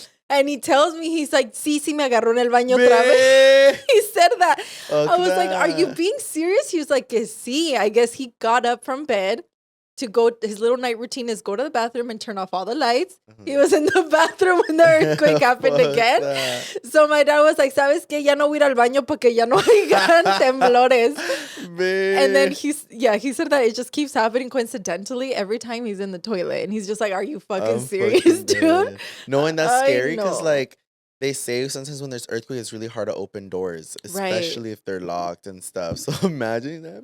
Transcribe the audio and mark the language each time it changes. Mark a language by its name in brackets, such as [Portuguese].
[English] And he tells me, he's like, [Spanish] sí, me agarró en el baño otra vez. [English] He said that. I was like, are you being serious? He was like, [Spanish] que sí. [English] I guess he got up from bed to go, his little night routine is go to the bathroom and turn off all the lights. Uh-huh. He was in the bathroom when the earthquake happened again. So my dad was like, [Spanish] ¿sabes qué? Ya no voy a ir al baño porque ya no hayan temblores. [English] And then he said that it just keeps happening coincidentally every time he's in the toilet. And he's just like, are you fucking serious, fucking dude? dead. No, and that's scary because know. like they say sometimes when there's earthquake, it's really hard to open doors, especially if they're locked and stuff. So imagine that.